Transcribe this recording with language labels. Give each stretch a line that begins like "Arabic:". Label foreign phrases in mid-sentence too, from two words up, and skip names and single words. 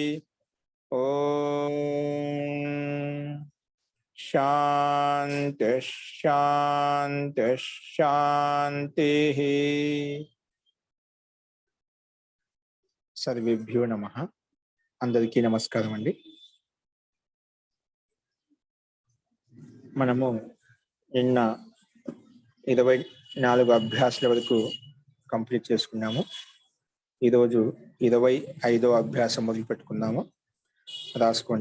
Sanskrit: ओम शांति शांति शांति। सर्वेभ्यो नमः।
Telugu: అందరికీ నమస్కారం అండీ। మనము నిన్న 24 అభ్యాసాల వరకు కంప్లీట్ చేసుకున్నాము. ఈరోజు 25వ అభ్యాసం మొదలు పెట్టుకుందాము. రాసుకోండి.